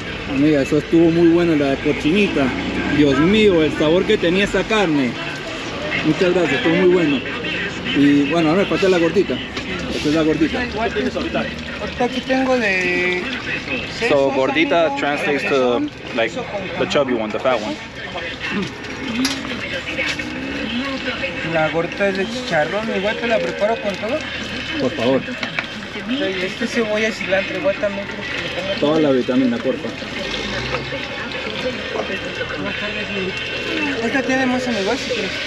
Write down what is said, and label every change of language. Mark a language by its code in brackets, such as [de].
[es] Amiga, eso estuvo muy bueno, la cochinita. Dios mío, el sabor que tenía esa carne. Muchas gracias, estuvo muy bueno. Y bueno, ahora me falta la gordita. Esta es la gordita. Ahorita aquí tengo de... [en] So gordita translates to like the chubby one, the fat one. [es] La gordita es de chicharrón, igual te la preparo con todo. Por favor. Este cebolla y cilantro, igual también creo que le pongo Toda la vitamina, porfa. Esta tiene más en igual si quieres.